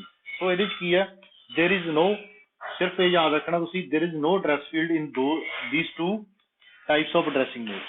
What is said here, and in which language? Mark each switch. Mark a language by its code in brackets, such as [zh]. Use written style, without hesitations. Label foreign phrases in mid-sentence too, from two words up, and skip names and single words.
[pa] ਸੋ ਇਹਦੇ ਚ ਕੀ ਹੈ, [en] There is no, [pa] ਸਿਰਫ ਇਹ ਯਾਦ ਰੱਖਣਾ ਤੁਸੀਂ, [en] There is no address field in these two types of addressing modes।